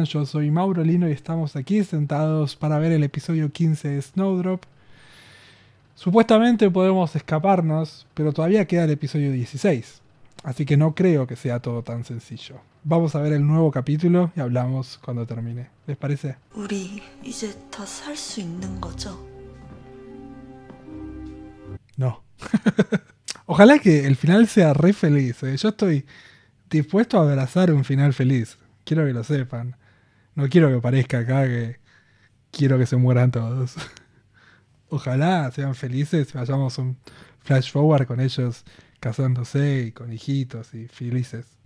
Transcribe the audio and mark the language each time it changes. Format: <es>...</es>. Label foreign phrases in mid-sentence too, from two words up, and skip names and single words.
<es>Yo soy Mauro Lino y estamos aquí sentados para ver el episodio 15 de Snowdrop. Supuestamente podemos escaparnos, pero todavía queda el episodio 16. Así que no creo que sea todo tan sencillo. Vamos a ver el nuevo capítulo y hablamos cuando termine. ¿Les parece?</es> <ko>우리 이제 다 살 수 있는 거죠?</ko> <es>No. Ojalá que el final sea re feliz. Yo estoy dispuesto a abrazar un final feliz. Quiero que lo sepan. No quiero que parezca acá que quiero que se mueran todos. Ojalá sean felices, vayamos un</es> <en>flash forward</en> <es>con ellos casándose y con hijitos y felices.</es>